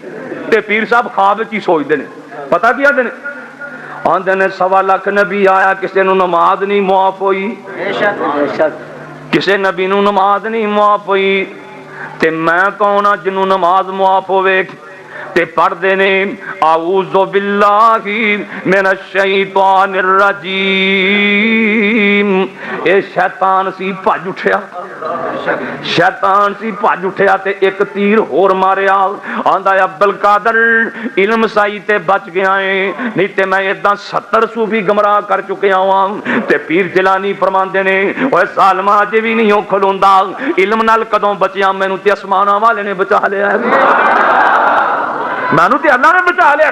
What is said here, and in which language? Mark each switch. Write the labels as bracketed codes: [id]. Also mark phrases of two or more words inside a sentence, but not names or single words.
[pa] تے پیر صاحب خواب چ ہی سوچتے ہیں، پتا کی آتے ہیں? آندے نے 1.25 لکھ نبی آیا، کسی نوں نماز نہیں معاف ہوئی، کسی نبی نوں نماز نہیں معاف ہوئی، تے میں کون آں جنوں نماز معاف ہووے? تے پڑھتے نے [ar] أعوذ بالله من الشيطان الرجيم. [pa] یہ شیطان سی بھج اٹھیا، شیطان سی بھج اٹھیا تے اک تیر ہور ماریا. آندا عبدالقادر علم سائیں تے بچ گیا ہے، نہیں تے میں ایدا 70 صوفی گمراہ کر چکیا واں. تے پیر جیلانی فرماندے نے اوئے ظالما اجے بھی نہیں کھلوندا، علم نال کدوں بچیا، مینوں تے آسماناں والے نے بچا لیا، مینوں تے اللہ نے بچا لیا.